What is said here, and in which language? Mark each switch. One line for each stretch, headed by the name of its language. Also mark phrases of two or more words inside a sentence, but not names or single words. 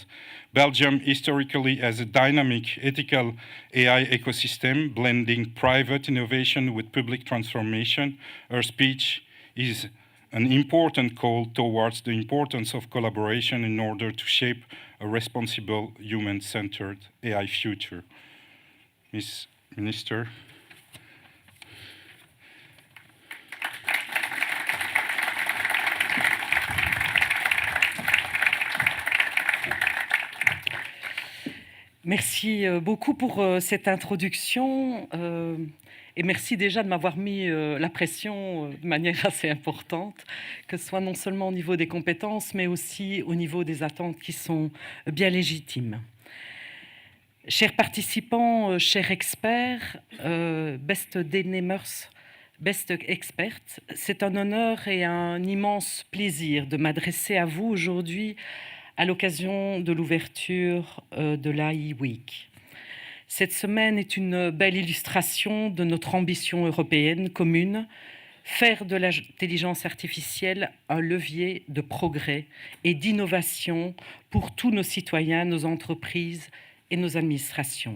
English: Belgium historically has a dynamic, ethical AI ecosystem blending private innovation with public transformation. Her speech is an important call towards the importance of collaboration in order to shape a responsible, human-centered AI future. Ms. Minister.
French: Merci beaucoup pour cette introduction et merci déjà de m'avoir mis la pression de manière assez importante, que ce soit non seulement au niveau des compétences, mais aussi au niveau des attentes qui sont bien légitimes. Chers participants, chers experts,
Dutch: beste deelnemers, beste experts,
French: c'est un honneur et un immense plaisir de m'adresser à vous aujourd'hui à l'occasion de l'ouverture de l'AI Week. Cette semaine est une belle illustration de notre ambition européenne commune, faire de l'intelligence artificielle un levier de progrès et d'innovation pour tous nos citoyens, nos entreprises et nos administrations.